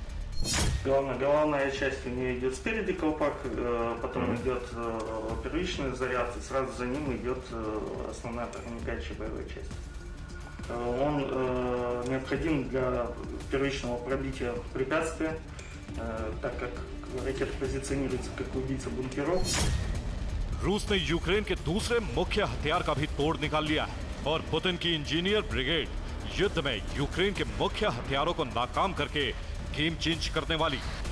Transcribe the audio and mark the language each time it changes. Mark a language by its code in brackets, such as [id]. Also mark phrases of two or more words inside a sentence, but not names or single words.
[ru] Головная часть у нее идет спереди колпак, потом идет первичный заряд, и сразу за ним идет основная проникающая боевая часть. Он необходим для первичного пробития препятствия, так как ракета позиционируется как убийца бункеров. [hi] रूस ने यूक्रेन के दूसरे मुख्य हथियार का भी तोड़ निकाल लिया है और पुतिन की इंजीनियर ब्रिगेड युद्ध में यूक्रेन के मुख्य हथियारों को नाकाम करके [en] game change [hi] करने वाली।